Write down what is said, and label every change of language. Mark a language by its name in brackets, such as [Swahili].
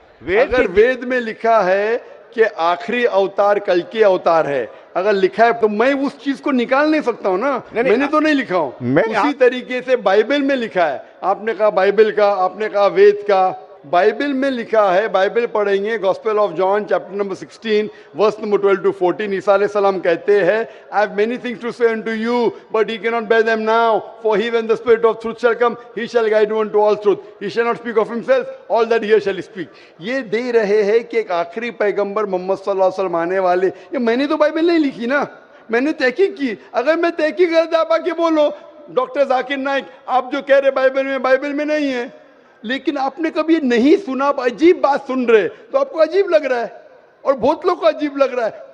[Hindi] अगर वेद में लिखा है कि आखिरी अवतार कल के अवतार है, अगर लिखा है तो मैं उस चीज को निकाल नहीं सकता हूं ना। मैंने तो नहीं लिखा हूं, उसी तरीके से बाइबल में लिखा है। आपने कहा बाइबल का, आपने कहा वेद का, बाइबल में लिखा है। बाइबल पढ़ेंगे, gospel of John chapter number 16 verse number 12 to 14, ईसा अलैहिस्सलाम कहते हैं, [English] I have many things to say unto you but he cannot bear them now, for he when the spirit of truth shall come he shall guide you unto all truth, he shall not speak of himself, all that he shall speak। [Hindi] ये दे रहे हैं कि एक आखिरी पैगंबर मोहम्मद सल्लल्लाहु अलैहि वसल्लम आने वाले। ये मैंने तो बाइबल नहीं लिखी ना, मैंने तहकीक की। अगर मैं तहकीक कर आप आके बोलो डॉक्टर जाकिर नाइक, आप जो कह रहे बाइबल में नहीं है, लेकिन आपने कभी नहीं सुना, आप अजीब बात सुन रहे तो आपको अजीब लग रहा है और बहुत लोग को अजीब लग रहा है।